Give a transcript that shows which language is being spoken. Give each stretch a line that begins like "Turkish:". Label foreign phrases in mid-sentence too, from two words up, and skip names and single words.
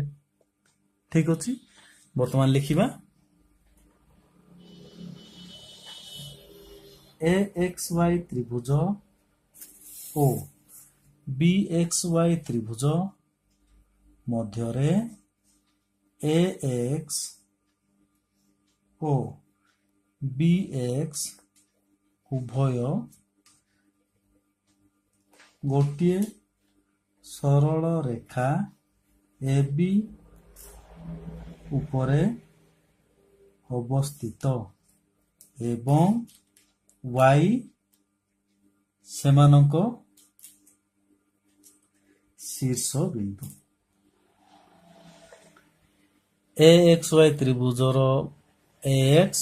Odia: ଠିକ ଅଛି, ବର୍ତ୍ତମାନ ଲେଖିବା AXY ତ୍ରିଭୁଜ ଓ BXY ତ୍ରିଭୁଜ ମଧ୍ୟରେ AX ଓ ବି ଏକ୍ସ ଉଭୟ ଗୋଟେ ସରଳ ରେଖା ଏ ବି ଉପରେ ଅବସ୍ଥିତ ଏବଂ ୱାଇ ସେମାନଙ୍କ ଶୀର୍ଷ ବିନ୍ଦୁ ଏ ଏକ୍ସ ୱାଇ ତ୍ରିଭୁଜର ଏ ଏକ୍ସ